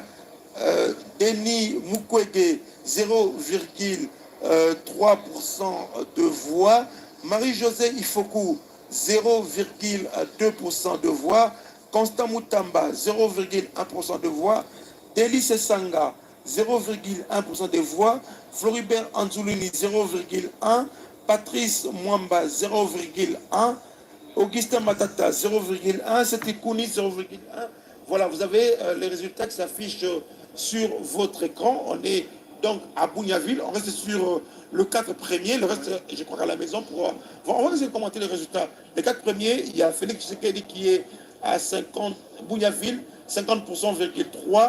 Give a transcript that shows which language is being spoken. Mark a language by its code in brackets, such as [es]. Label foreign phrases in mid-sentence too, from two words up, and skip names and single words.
[fr] Denis Mukwege, 0,3% de voix. Marie-Josée Ifoku, 0,2% de voix. Constant Moutamba, 0,1% de voix. Deli Sessanga, 0,1% de voix. Floribert Anzulini, 0,1%. Patrice Mwamba, 0,1%. Augustin Matata, 0,1%. Setikouni, 0,1%. Voilà, vous avez les résultats qui s'affichent sur votre écran. On est donc à Bougnaville. On reste sur le 4 premiers. Le reste, je crois, à la maison. On va essayer de commenter les résultats. Les 4 premiers, il y a Félix Tshisekedi qui est à 50, Bougnaville, 50,3%.